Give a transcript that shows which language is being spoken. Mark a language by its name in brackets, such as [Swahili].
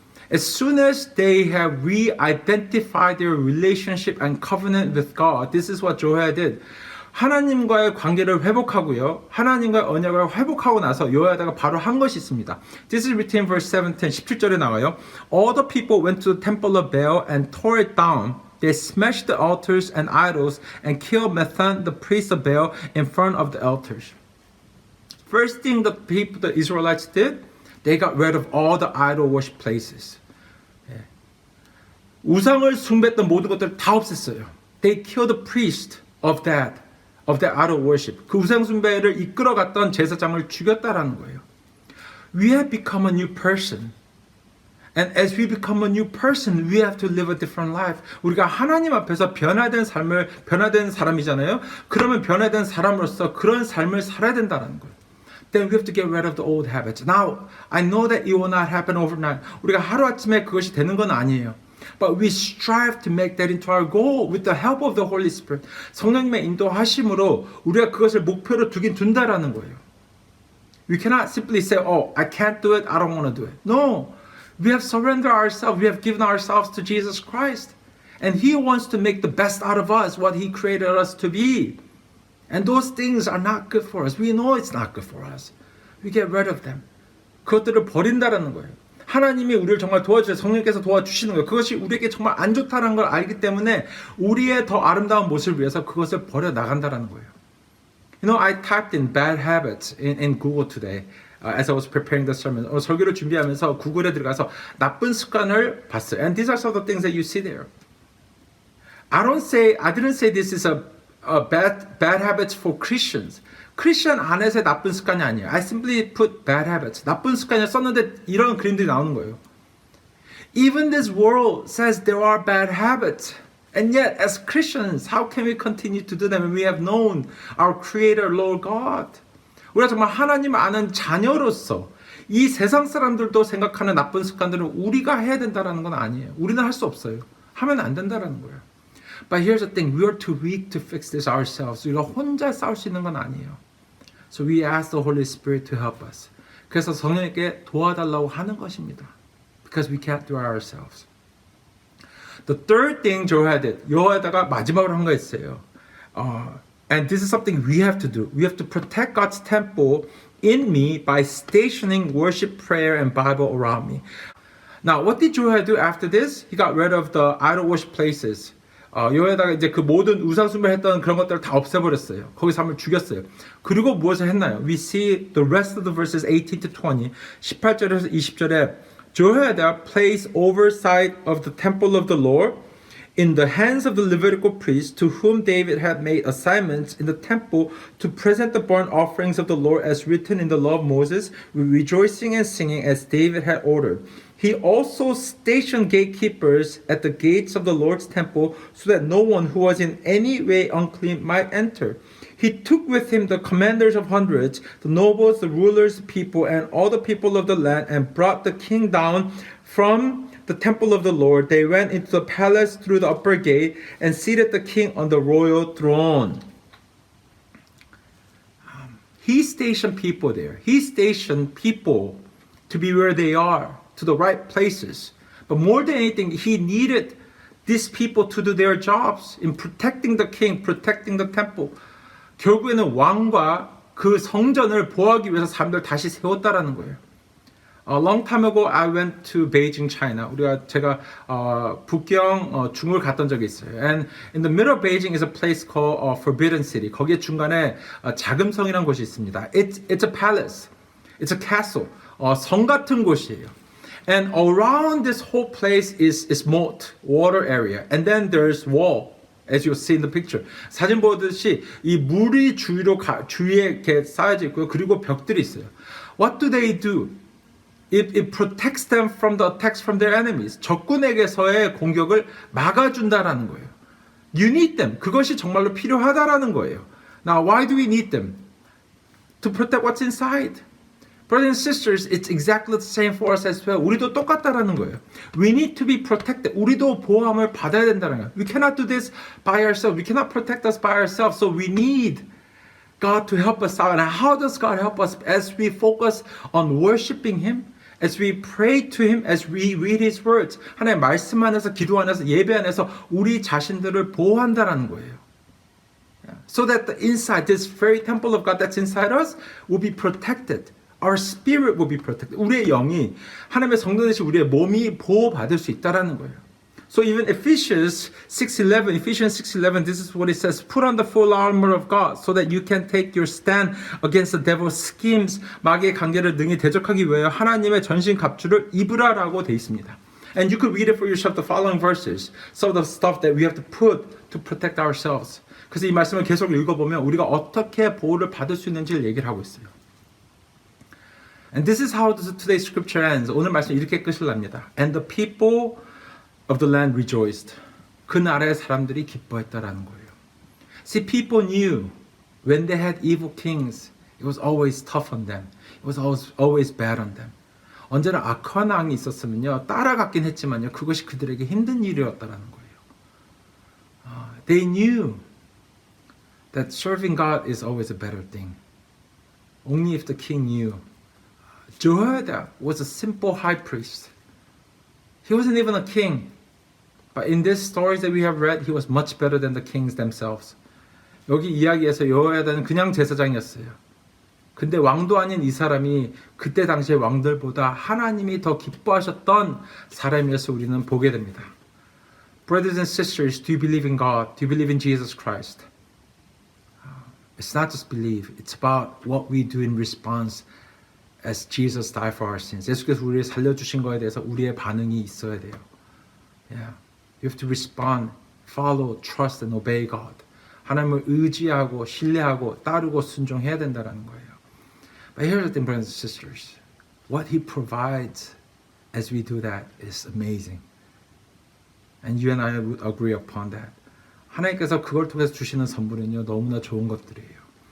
[English] As soon as they have re-identified their relationship and covenant with God, this is what Jehoiada did. [Korean] 하나님과의 관계를 회복하고요. 하나님과의 언약을 회복하고 나서 여호야다가 바로 한 것이 있습니다. [English] This is written in verse 17, [Korean] 17절에 나와요. [English] All the people went to the temple of Baal and tore it down. They smashed the altars and idols and killed Mathan, the priest of Baal, in front of the altars. First thing the Israelites did, they got rid of all the idol worship places. [Korean] 우상을 숭배했던 모든 것들을 다 없앴어요. [English] They killed the priest of that idol worship. [Korean] 그 우상 숭배를 이끌어갔던 제사장을 죽였다라는 거예요. [English] We have become a new person. And as we become a new person, we have to live a different life. [Korean] 우리가 하나님 앞에서 변화된 사람이잖아요. 그러면 변화된 사람으로서 그런 삶을 살아야 된다는 거예요. [English] Then we have to get rid of the old habits. Now, I know that it will not happen overnight. [Korean] 우리가 하루아침에 그것이 되는 건 아니에요. [English] But we strive to make that into our goal with the help of the Holy Spirit. [Korean] 성령님의 인도하심으로 우리가 그것을 목표로 둔다라는 거예요. [English] We cannot simply say, oh, I can't do it, I don't want to do it. No, we have surrendered ourselves, we have given ourselves to Jesus Christ. And He wants to make the best out of us, what He created us to be. And those things are not good for us. We know it's not good for us. We get rid of them. [Korean] 그것들을 버린다라는 거예요. 하나님이 우리를 정말 도와주세요. 성령께서 도와주시는 거예요. 그것이 우리에게 정말 안 좋다는 걸 알기 때문에 우리의 더 아름다운 모습을 위해서 그것을 버려 나간다라는 거예요. [English] You know, I typed in bad habits in Google today as I was preparing the sermon. [Korean] 설교를 준비하면서 구글에 들어가서 나쁜 습관을 봤어요. [English] And these are some of the things that you see there. I didn't say this is a bad habits for Christians. [Korean] 크리스천 안에서의 나쁜 습관이 아니에요. [English] I simply put bad habits. [Korean] 나쁜 습관을 썼는데 이런 그림들이 나오는 거예요. [English] Even this world says there are bad habits. And yet, as Christians, how can we continue to do them when we have known our Creator, Lord God? [Korean] 우리가 정말 하나님 아는 자녀로서 이 세상 사람들도 생각하는 나쁜 습관들은 우리가 해야 된다는 건 아니에요. 우리는 할 수 없어요. 하면 안 된다는 거예요. [English] But here's the thing, we are too weak to fix this ourselves. [Korean] 우리가 혼자 싸울 수 있는 건 아니에요. [English] So we ask the Holy Spirit to help us. [Korean] 그래서 성령에게 도와달라고 하는 것입니다. [English] Because we can't do it ourselves. The third thing [Korean] 여호야다가 마지막으로 한 거 있어요. [English] And this is something we have to do. We have to protect God's temple in me by stationing worship, prayer, and Bible around me. Now, what did Jehoiada do after this? He got rid of the idol worship places. [Korean] 여호야다가 이제 그 모든 우상 숭배했던 그런 것들을 다 없애버렸어요. 거기 사람을 죽였어요. 그리고 무엇을 했나요? [English] We see the rest of the verses 18 to 20, [Korean] 18절에서 20절에 [English] Jehoiada placed oversight of the temple of the Lord in the hands of the Levitical priests to whom David had made assignments in the temple to present the burnt offerings of the Lord as written in the law of Moses, with rejoicing and singing as David had ordered. He also stationed gatekeepers at the gates of the Lord's temple so that no one who was in any way unclean might enter. He took with him the commanders of hundreds, the nobles, the rulers, the people, and all the people of the land, and brought the king down from the temple of the Lord. They went into the palace through the upper gate and seated the king on the royal throne. He stationed people there. He stationed people to be where they are, to the right places. But more than anything, he needed these people to do their jobs in protecting the king, protecting the temple. [Korean] 결국에는 왕과 그 성전을 보호하기 위해서 사람들 다시 세웠다라는 거예요. [English] A long time ago, I went to Beijing, China. [Korean] 제가 북경 중국을 갔던 적이 있어요. [English] And in the middle of Beijing is a place called Forbidden City. [Korean] 거기에 중간에 자금성이라는 곳이 있습니다. [English] It's a palace. It's a castle. [Korean] 성 같은 곳이에요. [English] And around this whole place is moat, water area. And then there's wall. As you see in the picture. [Korean] 사진 보듯이 이 물이 주위에 이렇게 쌓여져 있고요. 그리고 벽들이 있어요. [English] What do they do? It protects them from the attacks from their enemies. [Korean] 적군에게서의 공격을 막아준다라는 거예요. [English] You need them. [Korean] 그것이 정말로 필요하다라는 거예요. [English] Now, why do we need them? To protect what's inside. Brothers and sisters, it's exactly the same for us as well. [Korean] 우리도 똑같다라는 거예요. [English] We need to be protected. [Korean] 우리도 보호함을 받아야 된다는 거예요. [English] We cannot do this by ourselves. We cannot protect us by ourselves. So we need God to help us out. And how does God help us? As we focus on worshiping Him, as we pray to Him, as we read His words. [Korean] 하나님의 말씀 안에서, 기도 안에서, 예배 안에서 우리 자신들을 보호한다라는 거예요. [English] So that the inside, this very temple of God that's inside us will be protected. Our spirit will be protected. [Korean] 우리의 영이 하나님의 성도 되신 우리의 몸이 보호받을 수 있다라는 거예요. [English] So even Ephesians 6:11, this is what it says. Put on the full armor of God so that you can take your stand against the devil's schemes. [Korean] 마귀의 관계를 능히 대적하기 위하여 하나님의 전신 갑주를 입으라라고 되어 있습니다. [English] And you could read it for yourself, the following verses. Some of the stuff that we have to put to protect ourselves. [Korean] 그래서 이 말씀을 계속 읽어보면 우리가 어떻게 보호를 받을 수 있는지를 얘기를 하고 있어요. [English] And this is how today's scripture ends. [Korean] 오늘 말씀 이렇게 끝을 납니다. [English] And the people of the land rejoiced. [Korean] 그 나라의 사람들이 기뻐했다라는 거예요. [English] See, people knew when they had evil kings, it was always tough on them. It was always bad on them. [Korean] 언제나 악한 왕이 있었으면요, 따라갔긴 했지만요, 그것이 그들에게 힘든 일이었다라는 거예요. [English] They knew that serving God is always a better thing. Only if the king knew. Jehoiada was a simple high priest. He wasn't even a king. But in these stories that we have read, he was much better than the kings themselves. [Korean] 여기 이야기에서 여호야다는 그냥 제사장이었어요. 근데 왕도 아닌 이 사람이 그때 당시의 왕들보다 하나님이 더 기뻐하셨던 사람이어서 우리는 보게 됩니다. [English] Brothers and sisters, do you believe in God? Do you believe in Jesus Christ? It's not just believe. It's about what we do in response as Jesus died for our sins. [Korean] 예수께서 우리를 살려주신 거에 대해서 우리의 반응이 있어야 돼요. [English] Yeah. You have to respond, follow, trust and obey God. [Korean] 하나님을 의지하고 신뢰하고 따르고 순종해야 된다는 거예요. [English] But here's the thing, brothers and sisters. What He provides as we do that is amazing. And you and I would agree upon that. [Korean] 하나님께서 그걸 통해서 주시는 선물은요, 너무나 좋은 것들이에요.